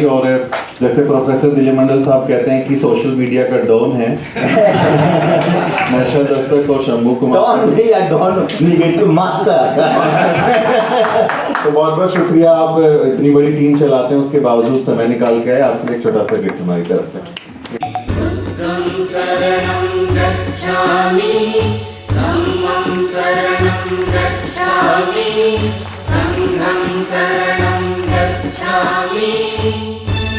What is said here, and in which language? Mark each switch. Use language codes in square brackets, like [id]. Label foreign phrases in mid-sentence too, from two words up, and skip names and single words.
[hi] और जैसे प्रोफेसर दिलीप मंडल साहब कहते हैं कि [en] social media [hi] का डॉन है नशा दस्तक और शंभू कुमार, [en] negative master. [hi] तो बहुत बहुत शुक्रिया, आप इतनी बड़ी टीम चलाते हैं उसके बावजूद समय निकाल के आए। आपके लिए एक छोटा सा गिफ्ट हमारी तरफ से। [pi] बुद्धं शरणं गच्छामि, धम्मं शरणं गच्छामि, संघं शरणं गच्छामि।